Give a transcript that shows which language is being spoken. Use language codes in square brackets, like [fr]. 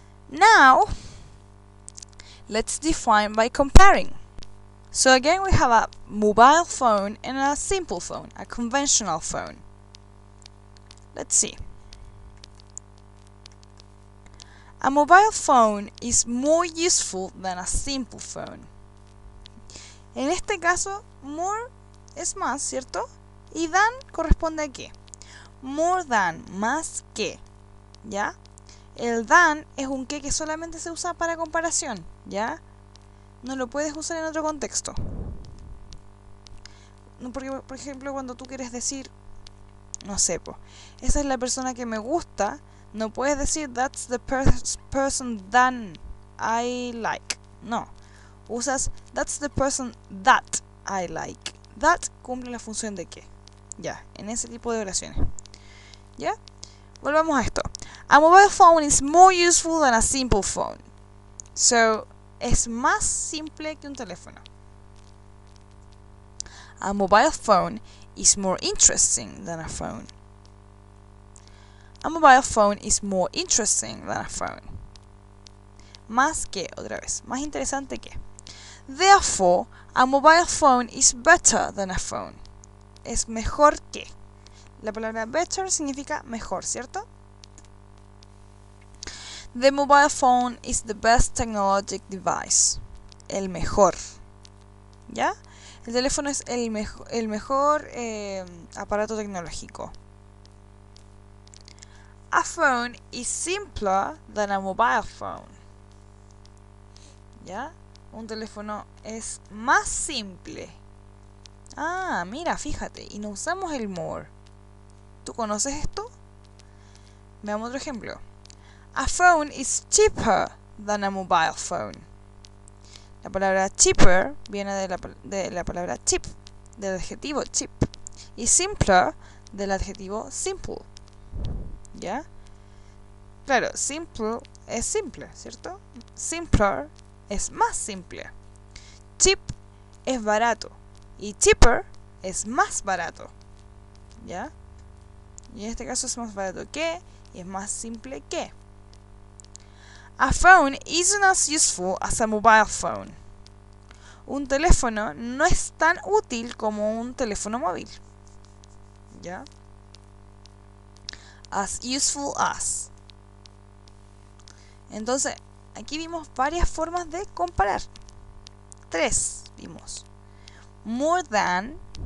[en] Now, let's define by comparing. So again, we have a mobile phone and a simple phone, a conventional phone. Let's see. A mobile phone is more useful than a simple phone. [es] En este caso, more es más, ¿cierto? Y than corresponde a qué. More than, más que, ¿ya? El than es un que solamente se usa para comparación, ¿ya? No lo puedes usar en otro contexto. Porque, por ejemplo, cuando tú quieres decir, no sé, esa es la persona que me gusta, no puedes decir [en] that's the person that I like. [es] No. [en] Usas that's the person that I like. [es] That cumple la función de que. Ya, en ese tipo de oraciones. ¿Ya? Volvamos a esto. [en] A mobile phone is more useful than a simple phone. [es] So, es más simple que un teléfono. [en] A mobile phone is more interesting than a phone. A mobile phone is more interesting than a phone. [es] Más que, otra vez, más interesante que. [en] Therefore, a mobile phone is better than a phone. [es] Es mejor que. La palabra better significa mejor, ¿cierto? [en] The mobile phone is the best technologic device. [es] El mejor. ¿Ya? El teléfono es el mejor aparato tecnológico. [en] A phone is simpler than a mobile phone. [es] ¿Ya? Un teléfono es más simple. Ah, mira, fíjate. Y no usamos el more. ¿Tú conoces esto? Veamos otro ejemplo. [en] A phone is cheaper than a mobile phone. [es] La palabra cheaper viene de la palabra cheap, del adjetivo cheap. Y simpler del adjetivo simple. ¿Ya? Claro, simple es simple, ¿cierto? Simpler es más simple. Cheap es barato. Y cheaper es más barato. ¿Ya? Y en este caso es más barato que y es más simple que. [en] A phone isn't as useful as a mobile phone. [es] Un teléfono no es tan útil como un teléfono móvil. ¿Ya? [en] As useful as. [es] Entonces, aquí vimos varias formas de comparar. 3 vimos. More than.